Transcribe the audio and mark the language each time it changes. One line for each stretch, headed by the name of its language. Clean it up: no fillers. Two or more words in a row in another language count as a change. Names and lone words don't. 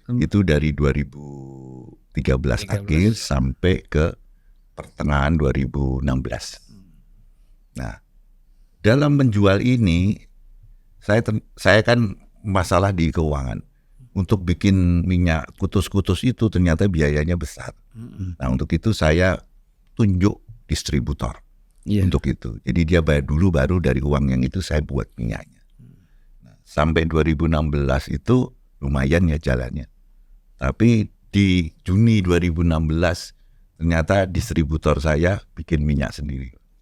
Indonesian: Itu dari 2013 akhir sampai ke pertengahan 2016. Nah, dalam menjual ini saya kan masalah di keuangan. Untuk bikin minyak kutus-kutus itu ternyata biayanya besar. Nah, untuk itu saya tunjuk distributor. Untuk itu. Jadi dia bayar dulu baru dari uang yang itu saya buat minyaknya. Nah, sampai 2016 itu lumayan ya jalannya. Tapi di Juni 2016 ternyata distributor saya bikin minyak sendiri.